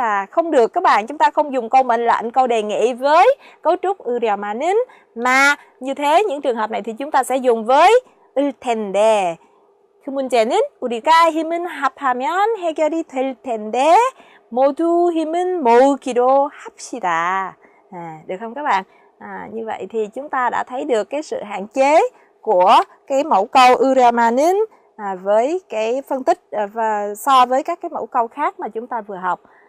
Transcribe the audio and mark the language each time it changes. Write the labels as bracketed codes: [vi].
[vi] Không được các bạn, chúng ta không dùng câu mệnh lệnh, câu đề nghị với cấu trúc 으려마는, mà như thế những trường hợp này thì chúng ta sẽ dùng với 을 텐데. [ko] 그 문제는 우리가 힘을 합하면 해결이 될 텐데 모두 힘을 모으기로 합시다. [vi] Được không các bạn? Như vậy thì chúng ta đã thấy được cái sự hạn chế của cái mẫu câu 으려마는 với cái phân tích và so với các cái mẫu câu khác mà chúng ta vừa học.